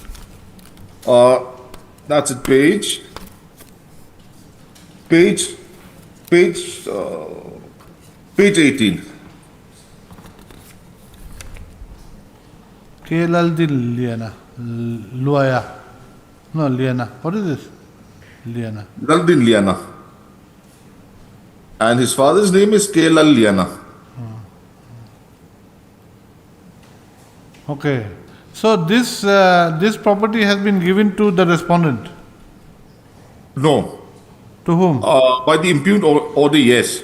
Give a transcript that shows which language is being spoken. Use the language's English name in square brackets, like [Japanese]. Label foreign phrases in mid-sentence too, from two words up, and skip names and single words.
[English] That's it, page 18. Kelaldin Liana. Luaya. No, Liana. What is this? Liana. Laldin Liana. And his father's name is Kelal Liana. Okay. So this property has been given to the respondent? No. To whom? By the impugned order, yes.